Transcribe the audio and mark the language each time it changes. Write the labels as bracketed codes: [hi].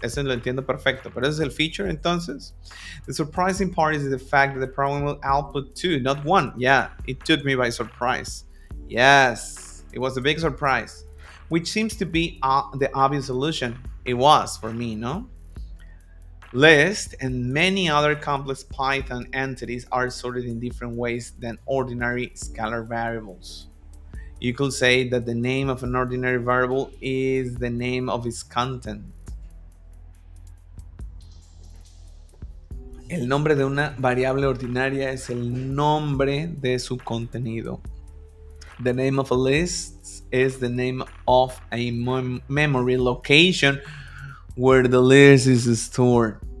[es] Eso lo entiendo perfecto, pero ese es el feature entonces. [en] The surprising part is the fact that the program will output 2, not 1. Yeah, it took me by surprise. Yes, it was a big surprise, which seems to be the obvious solution. It was for me, no? List and many other complex Python entities are sorted in different ways than ordinary scalar variables. You could say that the name of an ordinary variable is the name of its content. [es] El nombre de una variable ordinaria es el nombre de su contenido. [en] The name of a list is the name of a memory location where the list is stored.